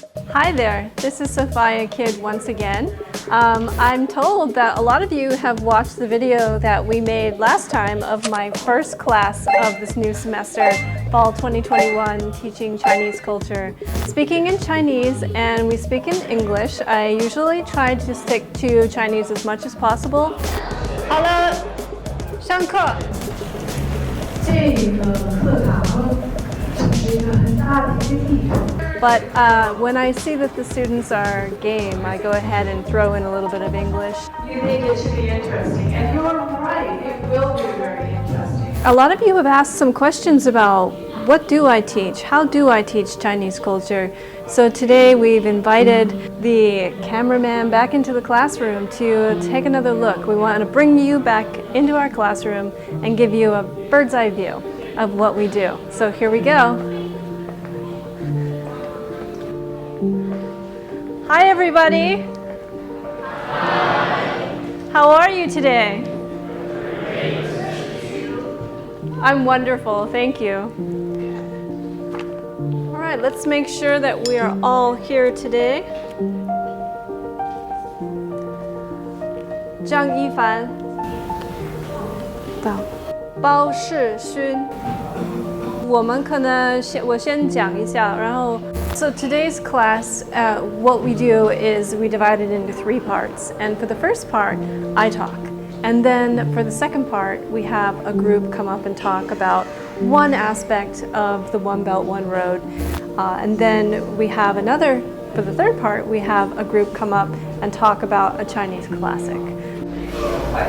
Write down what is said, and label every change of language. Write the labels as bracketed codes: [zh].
[en] Hi there, this is Sophia Kidd once again. I'm told that a lot of you have watched the video that we made last time of my first class of this new semester, Fall 2021, teaching Chinese culture. Speaking in Chinese and we speak in English, I usually try to stick to Chinese as much as possible. [zh] 好了，上课。这个课堂是一个很大的一个地方。 [en] But when I see that the students are game, I go ahead and throw in a little bit of English. You think it should be interesting, and you're right, it will be very interesting. A lot of you have asked some questions about what do I teach? How do I teach Chinese culture? So today we've invited the cameraman back into the classroom to take another look. We want to bring you back into our classroom and give you a bird's eye view of what we do. So here we go. Hi everybody. Hi. How are you today? I'm wonderful, thank you. All right, let's make sure that we are all here today. [zh] 张一凡，包世勋。我们可能我先讲一下，然后。 [en] So today's class, what we do is we divide it into 3 parts. And for the first part, I talk. And then for the second part, we have a group come up and talk about one aspect of the One Belt, One Road. And then we have another, for the third part, we have a group come up and talk about a Chinese classic.